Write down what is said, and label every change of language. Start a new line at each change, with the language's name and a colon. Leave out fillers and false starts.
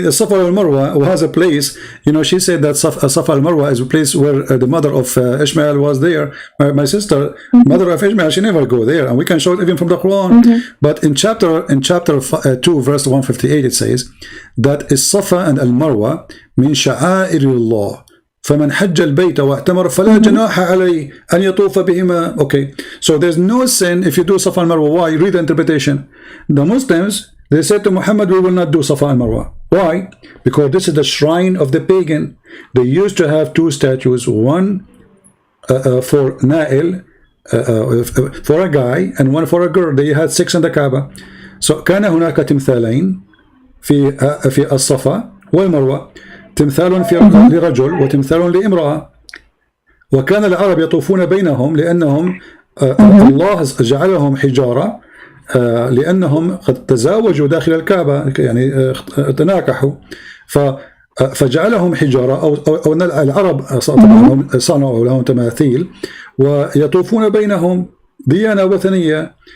English: The Safa al Marwa was a place, you know, she said that Safa al Marwa is a place where the mother of Ishmael was there. My sister, mother of Ishmael, she never go there, and we can show it even from the Quran. But in chapter 2, verse 158, it says that Safa and al Marwa
Arabic: min sha'air Allah. فمن حج البيت واعتمر فلا جناح عليه أن يطوف بهما.
English: Okay, so there's no sin if you do Safa and Marwa. Why? Read the interpretation. The Muslims, they said to Muhammad, we will not do Safa and Marwa. Why? Because this is the shrine of the pagan. They used to have two statues, one for Nail, for a guy, and one for a girl. They had 6 in the Kaaba.
Arabic: So كان هناك تمثالين في الصفا والمروة، تمثال لرجل وتمثال لامرأة، وكان العرب يطوفون بينهم لأنهم الله جعلهم حجارة، لأنهم قد تزاوجوا داخل الكعبة، يعني تناكحوا، فجعلهم حجارة أو العرب صنعوا لهم تماثيل ويطوفون بينهم ديانة وثنية.